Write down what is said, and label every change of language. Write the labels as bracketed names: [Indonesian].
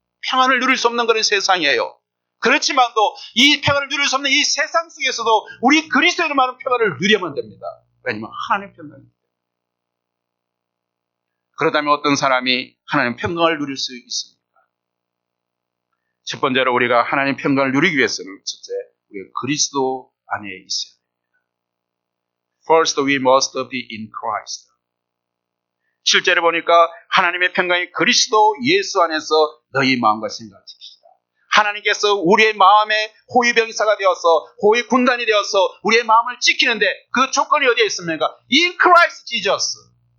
[Korean] 평안을 누릴 수 없는 그런 세상이에요. 그렇지만도 이 평안을 누릴 수 없는 이 세상 속에서도 우리 그리스도인만은 평안을 누리면 됩니다. 왜냐하면 하나님의 평강입니다. 그렇다면 어떤 사람이 하나님의 평강을 누릴 수 있습니까? 첫 번째로 우리가 하나님의 평강을 누리기 위해서는 첫째, 우리가 그리스도 안에 있어야 됩니다. [English] First, we must be in Christ. [Korean] 실제로 보니까 하나님의 평강이 그리스도 예수 안에서 너희 마음과 생각을 지키시다. 하나님께서 우리의 마음에 호위병사가 되어서 호위 군단이 되어서 우리의 마음을 지키는데 그 조건이 어디에 있습니까? [English] In Christ Jesus.